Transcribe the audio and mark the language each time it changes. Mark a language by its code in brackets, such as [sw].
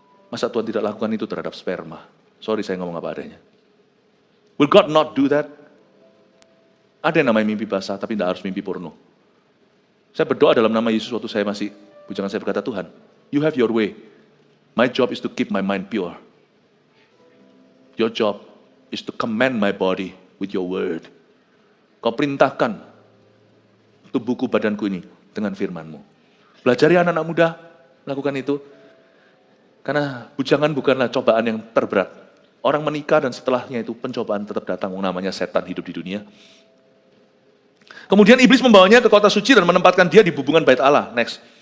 [id] Masa Tuhan tidak lakukan itu terhadap sperma? Sorry saya ngomong apa adanya. [en] Will God not do that? [id] Ada yang namanya mimpi basah, tapi tidak harus mimpi porno. Saya berdoa dalam nama Yesus waktu saya masih bujangan, saya berkata, Tuhan, [en] you have your way. My job is to keep my mind pure. Your job is to command my body with your word. [id] Kau perintahkan tubuhku badanku ini dengan firman-Mu. Belajari anak-anak muda lakukan itu. Karena bujangan bukanlah cobaan yang terberat. Orang menikah dan setelahnya itu pencobaan tetap datang, namanya setan hidup di dunia. Kemudian iblis membawanya ke kota suci dan menempatkan dia di hubungan bait Allah. Next.